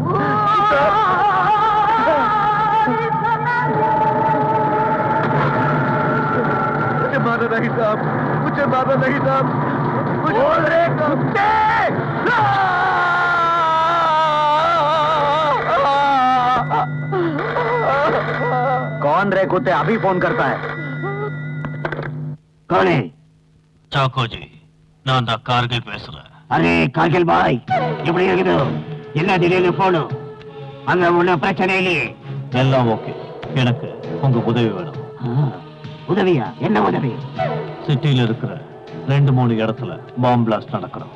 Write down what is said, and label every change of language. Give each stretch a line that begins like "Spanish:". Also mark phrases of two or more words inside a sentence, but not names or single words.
Hindi: मुझे मारना नहीं साहब, मुझे मारना नहीं साहब। बोल रहे कुत्ते! कौन रे कुत्ते? अभी फोन करता है। कौन है?
Tamil: சாக்கோ ஜி, நான் தான் கார்கில் பேசுறேன். அரே கார்கில் பாய், எப்படி இருக்குது? என்ன திடீர்னு போனு? அங்க ஒண்ணு பிரச்சனை இல்லையே? எல்லாம் ஓகே. எனக்கு உங்க உதவி வேணும். உதவியா? என்ன உதவி? சிட்டியில இருக்கிற 2-3 இடத்துல
English: bomb blast
Tamil: நடக்கணும்.